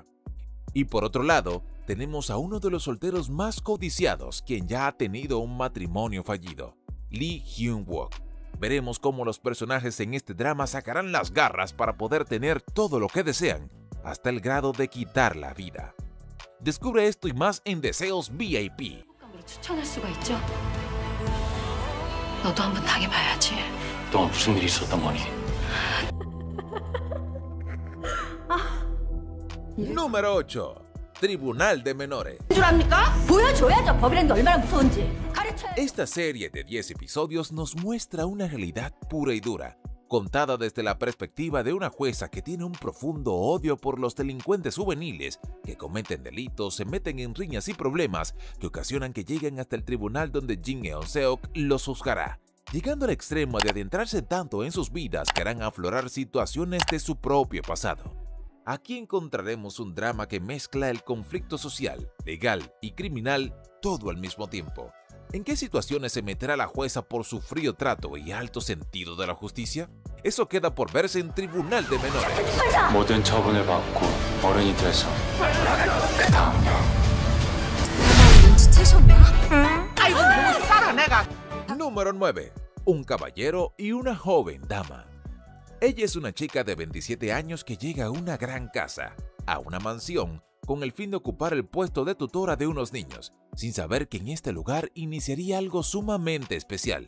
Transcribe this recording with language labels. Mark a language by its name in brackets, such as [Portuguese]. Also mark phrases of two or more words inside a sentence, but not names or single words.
[Spanish] Y por otro lado, tenemos a uno de los solteros más codiciados, quien ya ha tenido un matrimonio fallido, Lee Hyun-wook. Veremos cómo los personajes en este drama sacarán las garras para poder tener todo lo que desean, hasta el grado de quitar la vida. Descubre esto y más en Deseos VIP. [Korean] 추천할 수가 있죠. 너도 한번 당해봐야지. 또 무슨 일이 있었던 거니? [Spanish] Número 8. Tribunal de Menores. [Korean] 줄 압니까? 보여줘야죠. 법이란 게 얼마나 무서운지. 가르쳐야. [Spanish] Esta serie de 10 episodios nos muestra una realidad pura y dura, contada desde la perspectiva de una jueza que tiene un profundo odio por los delincuentes juveniles que cometen delitos, se meten en riñas y problemas que ocasionan que lleguen hasta el tribunal donde Jin Eun-seok los juzgará, llegando al extremo de adentrarse tanto en sus vidas que harán aflorar situaciones de su propio pasado. Aquí encontraremos un drama que mezcla el conflicto social, legal y criminal todo al mismo tiempo. ¿En qué situaciones se meterá la jueza por su frío trato y alto sentido de la justicia? Eso queda por verse en Tribunal de Menores. [Korean] 모든 처분을 받고 어른이 돼서 그 다음요. [Spanish] Número 9. Un caballero y una joven dama. Ella es una chica de 27 años que llega a una gran casa, a una mansión, con el fin de ocupar el puesto de tutora de unos niños, sin saber que en este lugar iniciaría algo sumamente especial.